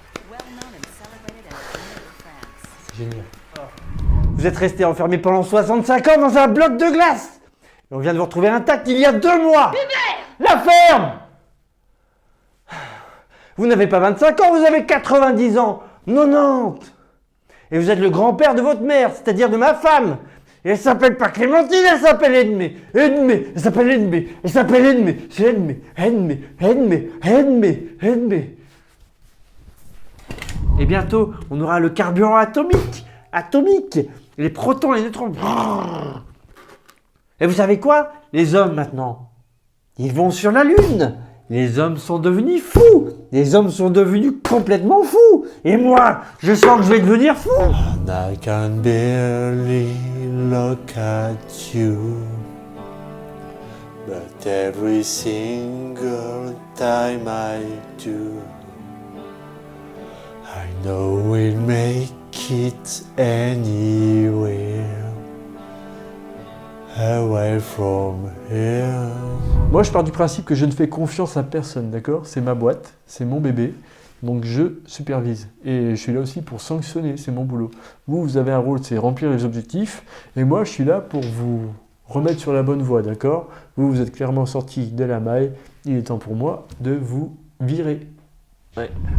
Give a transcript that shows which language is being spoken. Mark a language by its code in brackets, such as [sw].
[en] well known and celebrated entertainer of France. [fr] C'est génial. Vous êtes resté enfermé pendant 65 ans dans un bloc de glace. Et on vient de vous retrouver intact il y a 2 mois. La ferme! Vous n'avez pas 25 ans, vous avez 90 ans. 90. Et vous êtes le grand-père de votre mère, c'est-à-dire de ma femme. Et elle s'appelle pas Clémentine, elle s'appelle Edmé. Edmé, elle s'appelle Edmé. Elle s'appelle Edmé. C'est Edmé, Edmé, Edmé, Edmé, Edmé. Et bientôt, on aura le carburant atomique. Atomique. Les protons, les neutrons. Et vous savez quoi? Les hommes maintenant, ils vont sur la Lune. Les hommes sont devenus fous. Les hommes sont devenus complètement fous. Et moi, je sens que je vais devenir fou. [en] And I can barely look at you, but every single time I do, I know we'll make it anywhere, away from here. [fr] Moi, je pars du principe que je ne fais confiance à personne, d'accord? C'est ma boîte, c'est mon bébé, donc je supervise. Et je suis là aussi pour sanctionner, c'est mon boulot. Vous, vous avez un rôle, c'est remplir les objectifs, et moi, je suis là pour vous remettre sur la bonne voie, d'accord? Vous, vous êtes clairement sorti de la maille, il est temps pour moi de vous virer. Ouais.